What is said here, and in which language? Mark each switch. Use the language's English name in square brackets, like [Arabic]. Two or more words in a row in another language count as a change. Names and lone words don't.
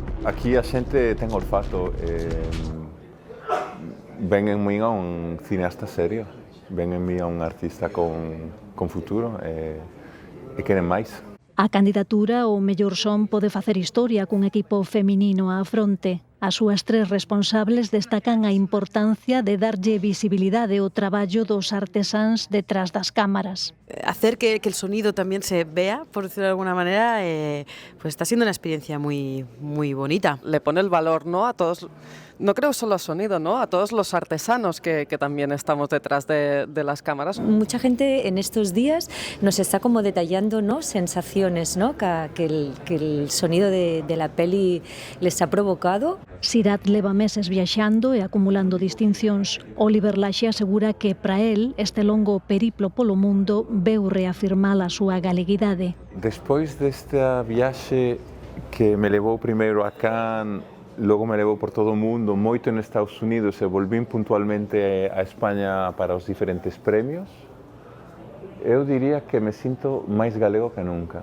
[Galician] Aquí a xente ten olfato, [Spanish] ven en mí a un cineasta serio, ven en mí a un artista con futuro [Galician] e queren máis. A candidatura ao mellor son pode facer historia cun equipo feminino á fronte. As súas tres responsables destacan a importancia de darlle visibilidade ao traballo dos artesáns detrás das cámaras. [Spanish] hacer que el sonido también se vea, por decirlo de alguna manera, pues está siendo una experiencia muy, muy bonita. Le pone el valor, ¿no?, a todos, no creo solo al sonido, ¿no?, a todos los artesanos que también estamos detrás de las cámaras. Mucha gente en estos días nos está como detallando, ¿no?, sensaciones, ¿no?, que el sonido de la peli les ha provocado. [Galician] Sirat leva meses viaxando e acumulando distincións. Oliver Laxe asegura que para él este longo periplo polo mundo veu reafirmar a súa galeguidade. Despois desta viaxe que me levou primeiro a Cannes, logo me levou por todo o mundo, moito en Estados Unidos e volvín puntualmente a España para os diferentes premios, eu diría que me sinto máis galego que nunca.